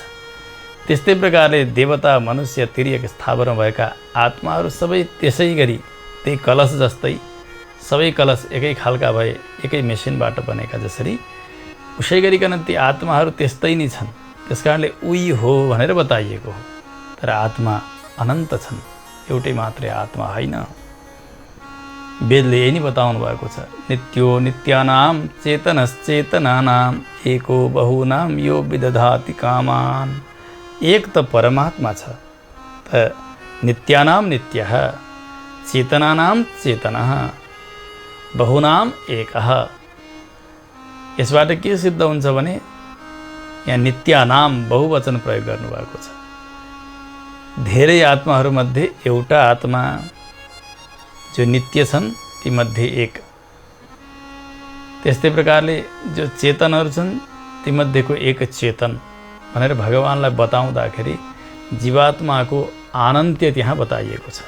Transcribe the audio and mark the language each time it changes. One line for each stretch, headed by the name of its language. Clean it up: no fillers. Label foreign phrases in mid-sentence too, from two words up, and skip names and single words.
Nepali: त्यस्तै प्रकारले देवता, मनुष्य, तिर्यक, स्थावरमा भएका आत्माहरू सबै त्यसै गरी त्यही कलश जस्तै सबै कलश एकै खालका भए, एकै मेसिनबाट बनेका जसरी, उसै गरिकन ती आत्माहरू त्यस्तै नै छन्। त्यस कारणले उही हो भनेर बताइएको हो। तर आत्मा अनन्त छन्, एउटै मात्रै आत्मा होइन। वेदले यही नै बताउनु भएको छ,
Sanskrit: नित्यो नित्यानाम चेतनश्चेतनानाम एको बहुनाम यो विदधाति कामान।
Nepali: एक त परमात्मा छ, त
Sanskrit: नित्यानाम नित्यः, चेतनानाम चेतनः, बहुनाम एकः।
Nepali: यसबाट के सिद्ध हुन्छ भने यहाँ नित्यानाम बहुवचन प्रयोग गर्नुभएको छ। धेरै आत्माहरूमध्ये एउटा आत्मा जो नित्य छन् तीमध्ये एक। त्यस्तै प्रकारले जो चेतनहरू छन् तीमध्येको एक चेतन भनेर भगवानलाई बताउँदाखेरि जीवात्माको अनन्त्य त्यहाँ बताइएको छ।